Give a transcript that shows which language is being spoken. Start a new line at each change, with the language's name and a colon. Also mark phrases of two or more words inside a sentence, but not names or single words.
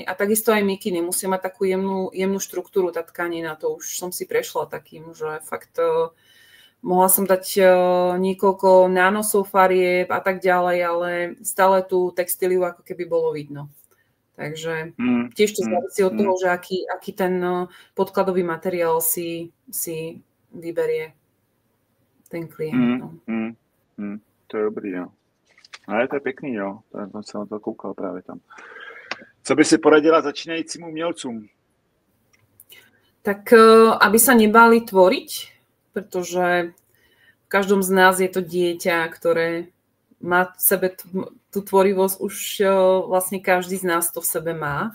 Slovak: A takisto aj mikiny musia mať takú jemnú štruktúru, tá tkanina, to už som si prešla takým, že fakt mohla som dať niekoľko nánosov farieb a tak ďalej, ale stále tú textíliu ako keby bolo vidno. Takže tiež to závisí od toho, že aký ten podkladový materiál si vyberie ten klient.
Czech: To je dobrý, jo. Ale to je pěkný, jo. To jsem na to koukal právě tam. Co by si poradila začínajícím umělcům?
Slovak: Tak aby sa nebáli tvoriť, pretože v každom z nás je to dieťa, ktoré má v sebe tú tvorivosť, už vlastne každý z nás to v sebe má.